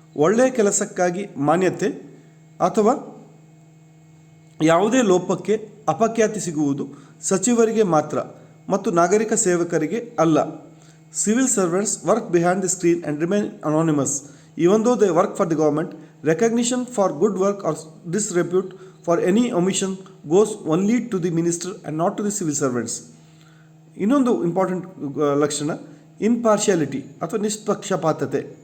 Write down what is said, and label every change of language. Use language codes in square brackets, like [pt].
[kn] ಒಳ್ಳೆಯ ಕೆಲಸಕ್ಕಾಗಿ ಮಾನ್ಯತೆ ಅಥವಾ ಯಾವುದೇ ಲೋಪಕ್ಕೆ ಅಪಖ್ಯಾತಿ ಸಿಗುವುದು ಸಚಿವರಿಗೆ ಮಾತ್ರ ಮತ್ತು ನಾಗರಿಕ ಸೇವಕರಿಗೆ ಅಲ್ಲ. [en] Civil servants work behind the screen and remain anonymous even though they work for the government. Recognition for good work or disrepute for any omission goes only to the minister and not to the civil servants. [kn] ಇನ್ನೊಂದು important ಲಕ್ಷಣ ಇಂಪಾರ್ಶಿಯಾಲಿಟಿ ಅಥವಾ ನಿಷ್ಪಕ್ಷಪಾತತೆ.